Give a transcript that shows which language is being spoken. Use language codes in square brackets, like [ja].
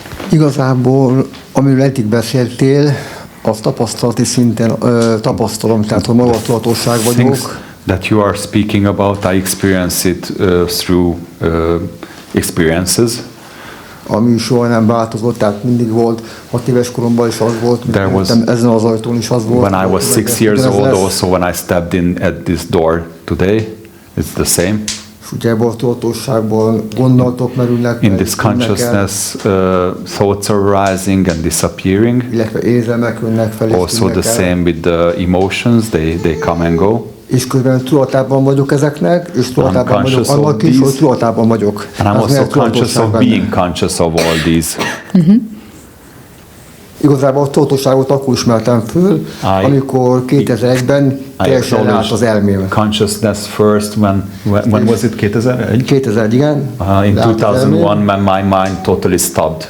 [hu] Igazából, amiről eddig beszéltél, az tapasztalati szinten tapasztalom, tehát hogy magatudatosság vagyok. [en] That you are speaking about, I experience it through experiences. [hu] Ami soha nem változott, tehát mindig volt, 6 éves koromban is az volt, ezen az ajtón is az volt. [en] When I was 6 years old, also when I stepped in at this door today, it's the same. [hu] És ugye ebből a tudatosságból gondolatok merülnek. [en] In this consciousness, thoughts are rising and disappearing. [hu] Illetve érzelmek jönnek fel. [en] Also the same with the emotions, they come and go. [hu] És közben tudatában vagyok ezeknek, és tudatában vagyok annak is, hogy tudatában vagyok. [en] And I'm also conscious of being conscious of all these. [hu] Igazából a tudatosságot akkor ismertem föl, amikor 2001-ben teljesen leállt az elmém. [en] Consciousness first when was it? 2001? [hu] 2001, igen. [en] In 2001 when my mind totally stopped.